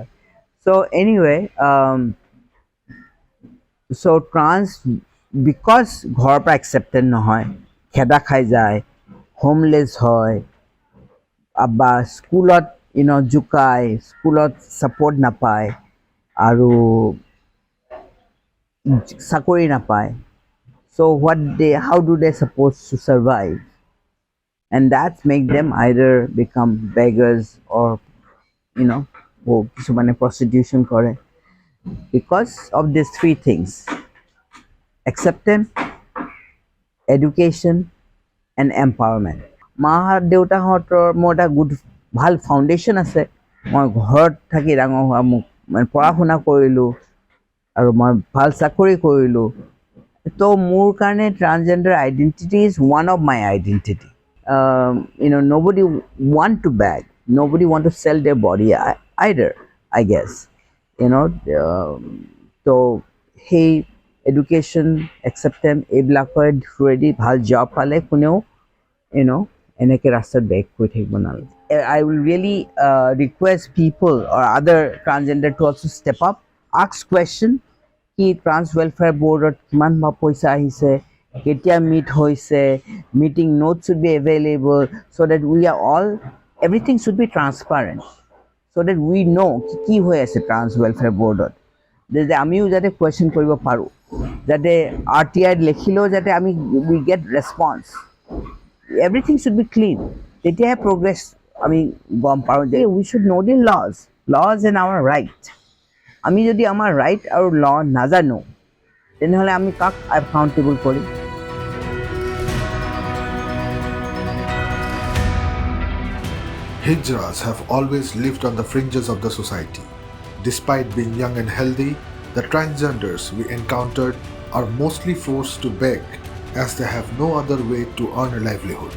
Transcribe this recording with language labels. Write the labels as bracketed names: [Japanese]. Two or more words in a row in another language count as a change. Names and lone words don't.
[English] so anyway, so trans because [Assamese] ঘৰৰ পৰা একচেপ্টেড নহয়, খেদা খাই যায়, হোমলেছ হয়, বা স্কুলত জোকায়, স্কুলত ছাপৰ্ট নাপায়, আৰু চাকৰি নাপায়। [English] চ' how do they supposed to survive? And that make them either become beggars or কিছুমানে prostitution কৰে, because of these three things: acceptance, education and empowerment. [Assamese] মা দেউতাহঁতৰ মোৰ এটা ভাল ফাউণ্ডেশ্যন আছে। মই ঘৰত থাকি ডাঙৰ হোৱা, মোক পঢ়া শুনা কৰিলোঁ, আৰু মই ভাল চাকৰি কৰিলোঁ। তো মোৰ কাৰণে [English] transgender identity is one of my identity. Nobody want to beg, nobody want to sell their body either, I guess. [Assamese] তো সেই [English] education, acceptance [Assamese] এইবিলাকৰ থ্ৰুৱেদি ভাল জব পালে কোনেও এনেকৈ ৰাস্তাত বেগ কৰি থাকিব নালাগে। [English] I will really request people or other transgender to also step up, ask question [Assamese] কি ট্ৰান্স ৱেলফেয়াৰ বৰ্ডত কিমান বা পইচা আহিছে, কেতিয়া মিট হৈছে, [English] meeting note should be available, so that we are all, everything should be transparent, so that we know [Assamese] কি হৈ আছে ট্ৰান্স ৱেলফেয়াৰ বৰ্ডত, যাতে আমিও যাতে কুৱেশ্যন কৰিব পাৰোঁ, যাতে RTI লিখিলেও যাতে আমি [English] we get response. Everything should be clean. তেতিয়াহে progress [Assamese] আমি গম পাৰোঁ যে [English] we should know the laws and our right. [Assamese] আমি যদি আমাৰ ৰাইট আৰু ল নাজানো, তেনেহ'লে আমি কাক একাউণ্টেবল কৰিম? [English] Hijras have always lived on the fringes of the society. Despite being young and healthy, the transgenders we encountered are mostly forced to beg, as they have no other way to earn a livelihood.